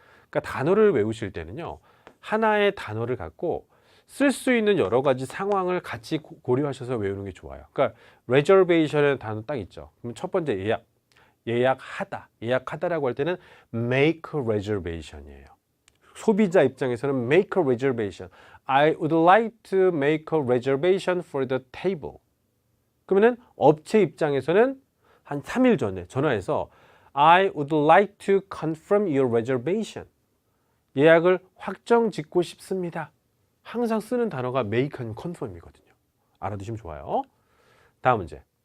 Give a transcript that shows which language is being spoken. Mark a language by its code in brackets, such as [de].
[ko] 그러니까 단어를 외우실 때는요. 하나의 단어를 갖고 쓸 수 있는 여러 가지 상황을 같이 고려하셔서 외우는 게 좋아요. 그러니까 reservation이라는 단어 딱 있죠. 그럼 첫 번째 예약, 예약하다. 예약하다라고 할 때는 [en] make a reservation [ko] 이에요. 소비자 입장에서는 [en] make a reservation. I would like to make a reservation for the table. [ko] 그러면은 업체 입장에서는 한 3일 전에 전화해서 [en] I would like to confirm your reservation. [ko] 예약을 확정 짓고 싶습니다. 항상 쓰는 단어가 [en] make and confirm [ko] 이거든요. 알아두시면 좋아요. 다음 문제.